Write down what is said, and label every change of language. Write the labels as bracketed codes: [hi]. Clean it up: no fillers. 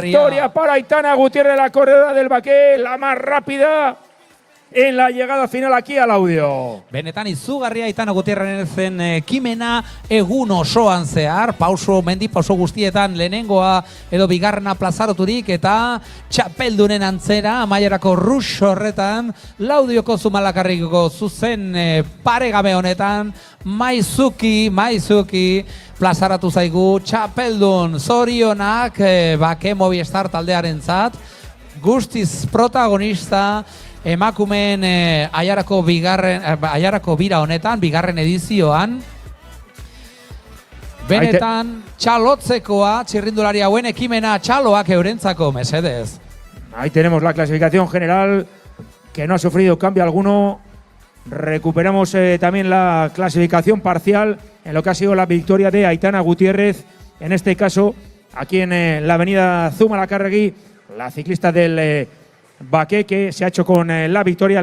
[es] Victoria para Aitana Gutiérrez, la corredora del Baqué, la más rápida en la llegada final aquí al audio. [eu] Benetan izugarria Aitana Gutierrezen ekimena egun osoan zehar, mendi pauso guztietan lehenengoa edo bigarrena plazaraturik, eta txapeldunen antzera amaierako rush horretan Laudioko Zumalacárreguiko zuzen paregabe honetan Maizuki plazaratu zaigu txapeldun. Zorionak Baqué Movistar taldearentzat, guztiz protagonista emakumeen Ayarako bira honetan, bigarren edizioan. Benetan txalotzekoa txirrindulari hauen ekimena, txaloak eurentzako, mesedez. [es] Ahí tenemos la clasificación general, que no ha sufrido cambio alguno. Recuperamos también la clasificación parcial en lo que ha sido la victoria de Aitana Gutiérrez, en este caso aquí en la avenida Zumalacárregui, la ciclista del Baqué, que se ha hecho con la victoria.